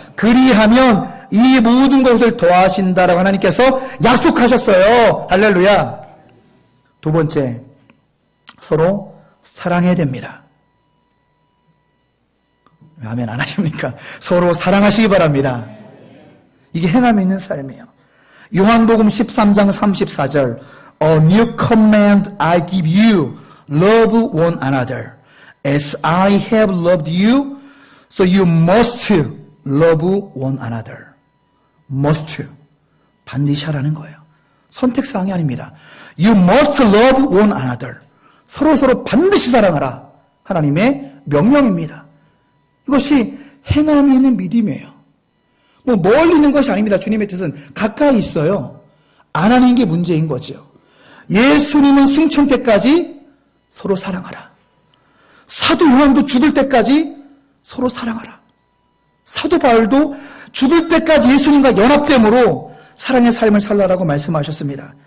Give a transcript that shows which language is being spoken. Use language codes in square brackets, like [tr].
[ko] 그리하면 이 모든 것을 더하신다라고 하나님께서 약속하셨어요. 할렐루야. 두 번째, 서로 사랑해야 됩니다. 왜 아멘 안 하십니까? 서로 사랑하시기 바랍니다. 이게 행함이 있는 삶이에요. 요한복음 13장 34절 [en] A new command I give you, love one another. As I have loved you, so you must love one another. [ko] must. 반드시 하라는 거예요. 선택사항이 아닙니다. [en] You must love one another. [ko] 서로 반드시 사랑하라. 하나님의 명령입니다. 이것이 행함이 있는 믿음이에요. 뭐 멀리 있는 것이 아닙니다. 주님의 뜻은 가까이 있어요. 안 하는 게 문제인 거죠. 예수님은 승천 때까지 서로 사랑하라. 사도 요한도 죽을 때까지 서로 사랑하라. 사도 바울도 죽을 때까지 예수님과 연합됨으로 사랑의 삶을 살라라고 말씀하셨습니다.